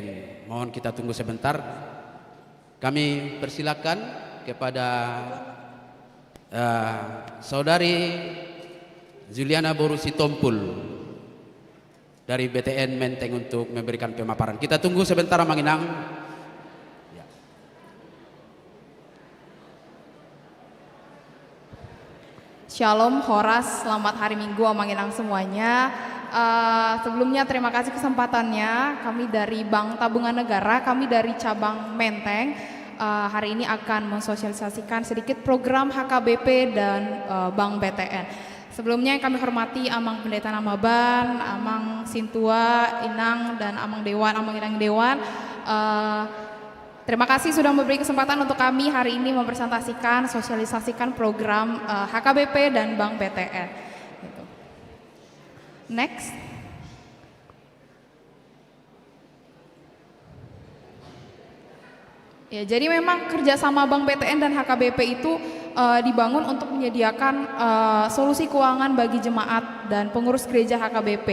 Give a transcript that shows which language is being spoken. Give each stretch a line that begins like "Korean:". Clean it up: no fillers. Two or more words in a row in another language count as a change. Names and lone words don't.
Indonesian: Mohon kita tunggu sebentar. Kami persilakan kepada saudari Juliana Borusi Tompul dari BTN Menteng untuk memberikan pemaparan. Kita tunggu sebentar
Batak Toba: Amang Inang.
Indonesian: Ya. Shalom, Horas, selamat hari Minggu
Batak Toba: Amang Inang
Indonesian: semuanya. Sebelumnya terima kasih kesempatannya. Kami dari Bank Tabungan Negara, kami dari cabang Menteng, hari ini akan mensosialisasikan sedikit program HKBP dan Bank BTN. Sebelumnya yang kami hormati Amang Pendeta Namaban, Amang Sintua, Inang, dan Amang Dewan,
Batak Toba: Amang Inang
Indonesian: Dewan. Terima kasih sudah memberi kesempatan untuk kami hari ini mempresentasikan, sosialisasikan program HKBP dan Bank BTN. Gitu. Next. Ya, jadi memang kerjasama Bank BTN dan HKBP itu dibangun untuk menyediakan solusi keuangan bagi jemaat dan pengurus gereja HKBP.